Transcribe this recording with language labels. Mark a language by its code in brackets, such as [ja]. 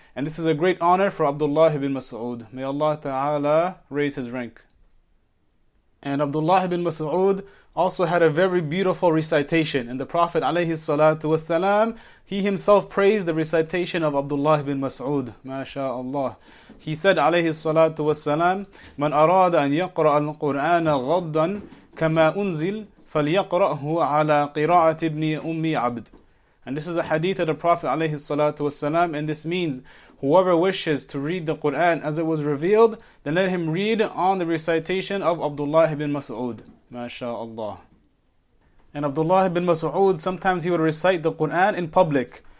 [en] And this is a great honor for Abdullah ibn Mas'ud. May Allah Ta'ala raise his rank. And Abdullah ibn Mas'ud also had a very beautiful recitation. And the Prophet ﷺ, he himself praised the recitation of Abdullah ibn Mas'ud. MashaAllah. He said ﷺ, [ar] مَنْ أَرَادَ أَنْ يَقْرَأَ الْقُرْآنَ غَضًّا كَمَا أُنزِلْ فَلْيَقْرَأْهُ عَلَى قِرَاءَةِ ابْنِ أُمِّ عَبْدٍ. [en] And this is a hadith of the Prophet ﷺ, and this means whoever wishes to read the Qur'an as it was revealed, then let him read on the recitation of Abdullah ibn Mas'ud. MashaAllah. And Abdullah ibn Mas'ud, sometimes he would recite the Qur'an in public.